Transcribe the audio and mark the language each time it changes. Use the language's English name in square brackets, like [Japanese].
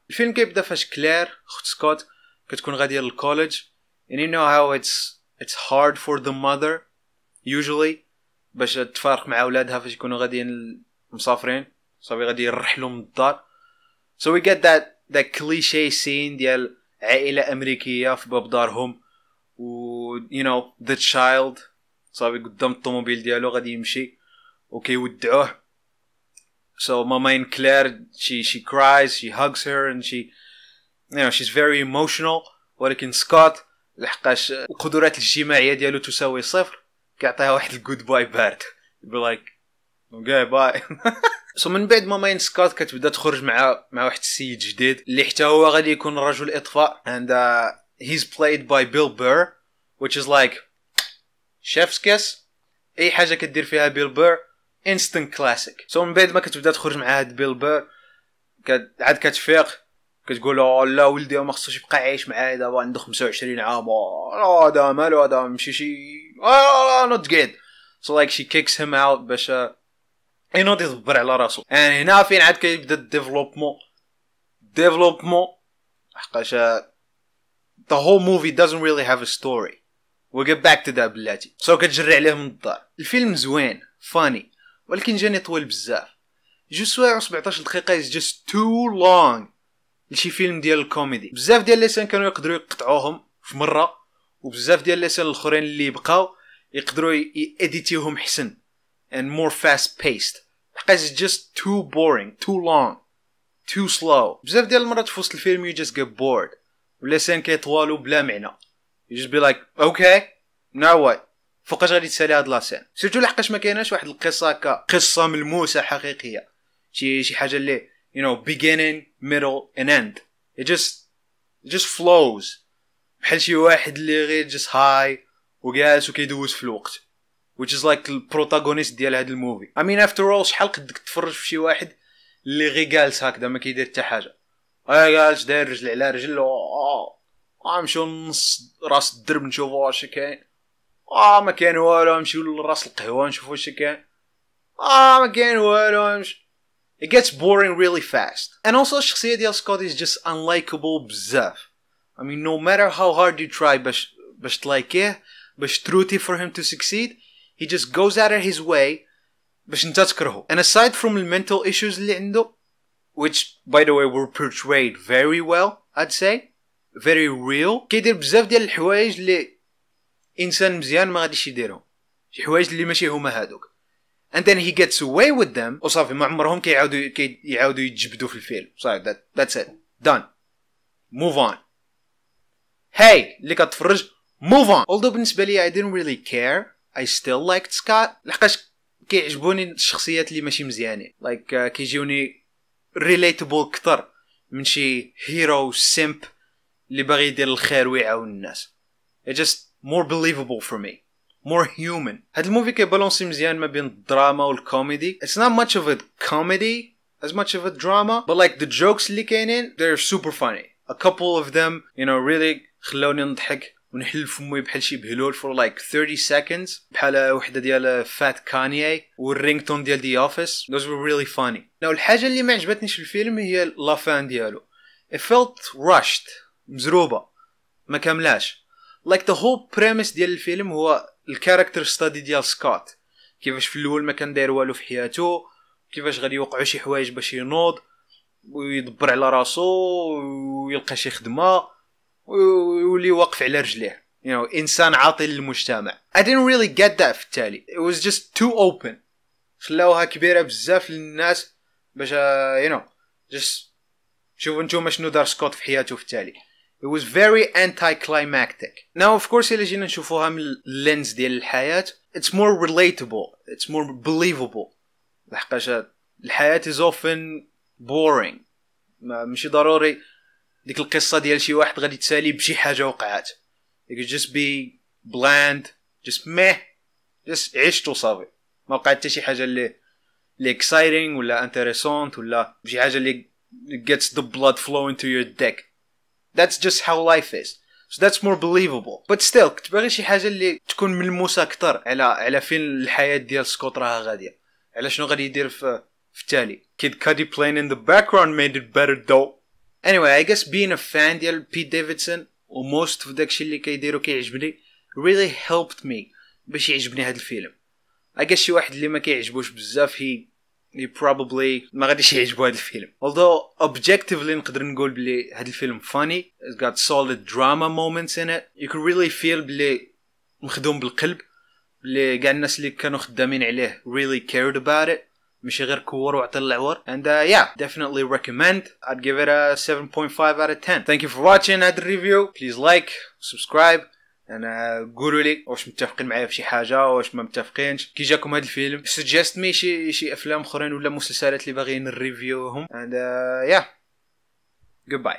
[Arabic] الفيلم كيبدا فاش كلير اخت سكوت كتكون غاديه للكوليج [English] and you know how it's hard for the mother usually [Arabic] باش تفارق مع اولادها فاش يكونوا غاديين مسافرين صافي غادي يرحلوا من الدار. [English] So we get that cliché scene [Arabic] ديال عائله امريكيه في باب دارهم و [English] you know the child [Arabic] صافي قدام الطوموبيل ديالو غادي يمشي وكيودعوه. [English] So mama in Claire she cries, she hugs her and she you know she's very emotional. [Arabic] ولكن سكوت لحقاش القدرات الاجتماعيه ديالو تساوي صفر كيعطيها واحد الجود باي بارد يقول [English] like okay bye. [Arabic] So من بعد ماما سكوت كتبدا تخرج مع واحد السيد جديد اللي حتى هو غادي يكون رجل اطفاء [English] and he's played by Bill Burr which is like chef's kiss. [Arabic] اي حاجه كدير فيها بيل بير [English] instant classic. So [Arabic] من بعد ما كتبدا تخرج مع هاد بيل بير عاد كتفيق كتقول لا ولدي ما خصوش يبقى عايش معايا دابا عنده 25 عام لا هذا مالو هذا ماشي شي [English] not good. So like she kicks him out [Arabic] باش ينوض يدبر على راسو. [English] and [Arabic] هنا فين عاد كيبدا ديفلوبمون حقاش [English] the whole movie doesn't really have a story we'll get back to that [Arabic] بلاتي. So كتجري عليه من الدار. الفيلم زوين فاني ولكن جاني طويل بزاف. 2 سوايع و17 دقيقة [English] is just too long [Arabic] لشي فيلم ديال الكوميدي. بزاف ديال ليسان كانوا يقدروا يقطعوهم في مرة وبزاف ديال ليسان الاخرين اللي بقاو يقدروا يأديتيوهم حسن [English] and more fast paced. [Arabic] حقاش [English] it's just too boring, too long, too slow. [Arabic] بزاف ديال المرات في وسط الفيلم [English] you just get bored [Arabic] وليسان كيطوالوا بلا معنى. [English] You just be like okay now what [Arabic] فوقاش غادي تسالي هاد لاسين. سيرتو لحقاش ما كايناش واحد القصة كقصة ملموسة حقيقية شي حاجة اللي [English] you know beginning middle and end. It just flows [Arabic] بحال شي واحد اللي غير [English] just high [Arabic] وجالس وكيدوز في الوقت [English] which is like [Arabic] البروتاغونيست ديال هاد الموفي. [English] I mean after all [Arabic] شحال قدك تفرج في شي واحد اللي غير جالس هكذا ما كيدير حتى حاجة جالس داير رجل على رجل نمشيو نص راس الدرب نشوفو واش كاين ما كاين والو نمشيو لراس القهوة نشوفو واش كاين ما كاين والو نمشي. [English] It gets boring really fast. And also [Arabic] الشخصية ديال سكوت [English] is just unlikable [Arabic] بزاف. [English] I mean no matter how hard you try [Arabic] باش تلايكيه باش تروتي [English] for him to succeed he just goes out of his way [Arabic] باش نتا تكرهو. [English] And aside from the mental issues [Arabic] اللي عنده [English] which by the way were portrayed very well I'd say very real [Arabic] كيدير بزاف ديال الحوايج اللي انسان مزيان ما غاديش يديرهم شي حوايج اللي ماشي هما هادوك [English] and then he gets away with them [Arabic] وصافي ما عمرهم كيعاودوا يتجبدوا في الفيلم صافي [English] that's it done move on hey [Arabic] اللي كتفرج [English] move on. although [Arabic] بالنسبة لي [English] I didn't really care I still liked Scott [Arabic] لحقاش كيعجبوني الشخصيات اللي ماشي مزيانين [English] like [Arabic] كيجيوني relatable كتر من شي هيرو سيمب اللي باغي يدير الخير ويعاون الناس. [English] It's just more believable for me more human. [Arabic] هاد الموفي كيبالونسي مزيان ما بين الدراما والكوميدي. [English] It's not much of a comedy as much of a drama but like the jokes [Arabic] اللي كاينين [English] they're super funny. A couple of them you know really [Arabic] خلوني نضحك ونحل فمي بحال شي بهلول [English] for like 30 seconds [Arabic] بحال وحده ديال فات كانيي والرينغتون ديال دي اوفيس. [English] Those were really funny. [Arabic] Now الحاجه اللي ما عجبتنيش في الفيلم هي لافان ديالو. [English] It felt rushed [Arabic] مزروبه ما كاملاش. [English] like the whole premise [Arabic] ديال الفيلم هو الكاركتر ستادي ديال سكوت كيفاش في الاول ما كان داير والو في حياته كيفاش غادي يوقعوا شي حوايج باش ينوض ويدبر على راسو ويلقى شي خدمه ويولي واقف على رجليه [English] you know [Arabic] انسان عاطل للمجتمع. [English] I didn't really get that [Arabic] في التالي. [English] It was just too open [Arabic] خلاوها كبيره بزاف للناس باش [English] you know just [Arabic] شوفوا نتوما شنو دار سكوت في حياته في التالي. [English] It was very anticlimactic. [Arabic] Now of course إلا جينا نشوفوها من اللينز ديال الحياة [English] it's more relatable it's more believable [Arabic] لحقاش الحياة [English] is often boring [Arabic] ماشي ضروري ديك القصة ديال شي واحد غادي تسالي بشي حاجة وقعات. [English] It could just be bland just meh just [Arabic] عشت وصافي ما وقعت حتى شي حاجة اللي [English] exciting [Arabic] ولا [English] interessant [Arabic] ولا شي حاجة اللي [English] gets the blood flowing to your dick. That's just how life is. So that's more believable. But still [Arabic] كنت باغي شي حاجة اللي تكون ملموسة أكتر على فين الحياة ديال سكوت راها غادية على شنو غادي يدير في التالي. [English] Kid Cudi playing in the background made it better though. Anyway I guess being a fan ديال Pete Davidson [Arabic] و most of داكشي اللي كيديرو كيعجبني [English] really helped me [Arabic] باش يعجبني هاد الفيلم. [English] I guess [Arabic] شي واحد اللي ما كيعجبوش بزاف [English] he probably [Arabic] ما غاديش يعجبو هاد الفيلم. [English] Although objectively [Arabic] نقدر نقول بلي هاد الفيلم [English] funny. It's got solid drama moments in it. You can really feel [Arabic] بلي مخدوم بالقلب بلي كاع الناس اللي كانوا خدامين عليه [English] really cared about it [Arabic] ماشي غير كور وعطى العور. [English] And yeah definitely recommend. I'd give it a 7.5 out of 10. Thank you for watching [Arabic] هاد الريفيو. [English] Please like subscribe [Arabic] انا قولوا لي واش متفقين معايا في شي حاجه واش ما متفقينش كي جاكم هذا الفيلم. [English] suggest me [Arabic] شي افلام اخرين ولا مسلسلات اللي باغيين نريفيوهم. [English] and yeah goodbye.